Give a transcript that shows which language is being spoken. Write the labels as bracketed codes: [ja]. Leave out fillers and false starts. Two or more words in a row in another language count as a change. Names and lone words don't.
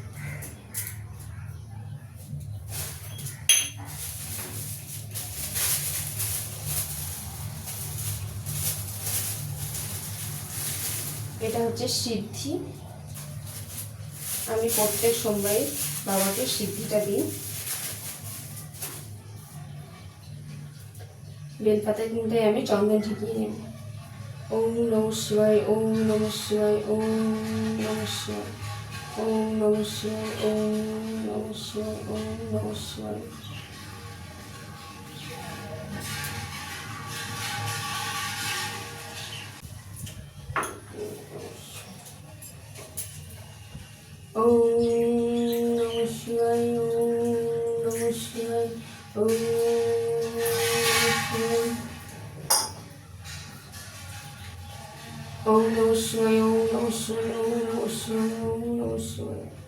[bn] এটা হচ্ছে সিদ্ধি। আমি প্রত্যেক সোমবারে বাবাকে সিদ্ধিটা দিই। বেলপাতায় কিন্তু আমি চন্দন ঠিকিয়ে নেব। [sa] ওম নমঃ শিবায়, ওম নমঃ শিবায়, ওম নমঃ শিবায়, ওম নমঃ শিবায়, ওম নমঃ শিবায়, ওম নমঃ শিবায়। ওম নমঃ শিবায়, ওম নমঃ শিবায়, ওম ওম নমঃ শিবায়, ওম নমঃ শিবায়, ওম নমঃ শিবায়, ওম নমঃ শিবায়,